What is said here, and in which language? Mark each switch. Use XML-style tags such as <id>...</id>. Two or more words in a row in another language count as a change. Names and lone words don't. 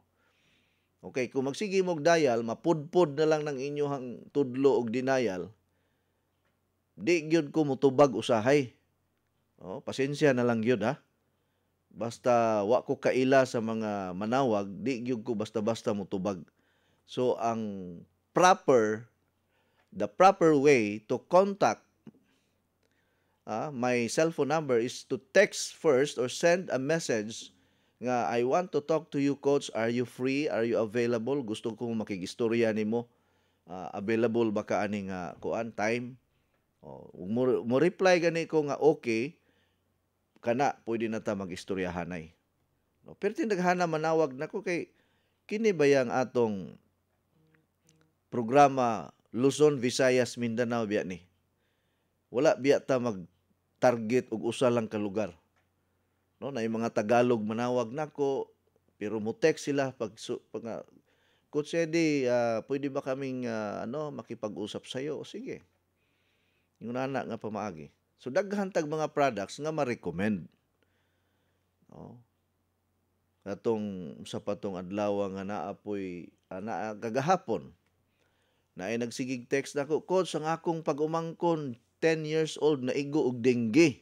<ceb>Okay, kung magsige mo og dial, mapudpod na lang ng inyong tudlo og denial, di gyud ko motubag usahay. Oh, pasensya na lang gyud ha. Basta wa ko kaila sa mga manawag, di gyud ko basta-basta motubag.</ceb> <en>So ang the proper way to contact my cellphone number is to text first or send a message nga I want to talk to you coach, are you free, are you available,</en> <ceb>gusto ko makigistorya nimo, available ba ka ani nga kuan time. Mo reply gani ko nga okay kana pwede na ta magistoryahanay. Pero tindaghana manawag nako kay kini bayang atong programa Luzon, Visayas, Mindanao biya ni. Wala biya ta mag-target og usa lang ka lugar. No, na yung mga Tagalog manawag nako pero mo text sila pag Coach Eddie,</ceb> <tl>pwede ba kaming makipag-usap sa iyo?</tl> <ceb>Sige. Yung nana nga pamaagi. So daghan tag mga products nga ma-recommend. No. Katong sa patong adlaw nga naapoy kagahapon Na ay nagsigig text nako, Coach, ang akong pag-umangkon 10</ceb> <en>years old</en> <ceb>na igo og dengue.</ceb>